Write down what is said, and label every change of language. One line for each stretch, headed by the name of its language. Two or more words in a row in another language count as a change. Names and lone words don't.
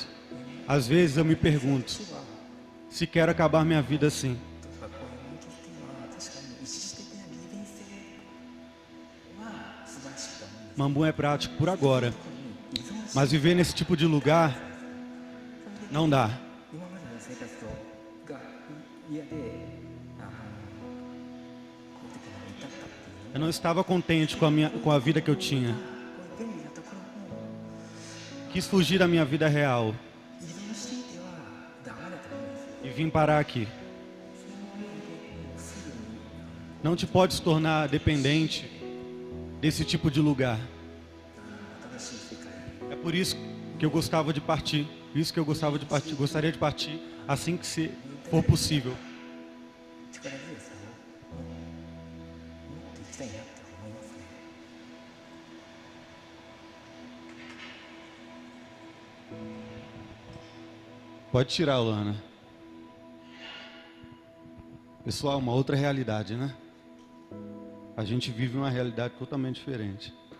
Portuguese: Às vezes eu me pergunto, se quero acabar minha vida assim. Mambu é prático por agora, Mas viver nesse tipo de lugar não dá.
Japanese: 今までの生活が嫌で、こういう時まで至ったっていう
Portuguese: Eu não estava contente com a vida que eu tinha.
Japanese: こういう便利なところも
Portuguese: Quis fugir da minha vida real
Japanese: 依存していてはダメだと思うんですよ。
Portuguese: e vim parar aqui.
Japanese: その上ですぐに
Portuguese: Não te podes tornar dependente desse tipo de lugar.
Japanese: 新しい世界
Portuguese: É por isso que eu gostava de partir. Isso que eu gostava de partir, gostaria de partir assim que se for possível.
Japanese: 力強さを持っていきたいなって思いますね。
Portuguese: Pode tirar, Lana. Pessoal, uma outra realidade, né? A gente vive uma realidade totalmente diferente.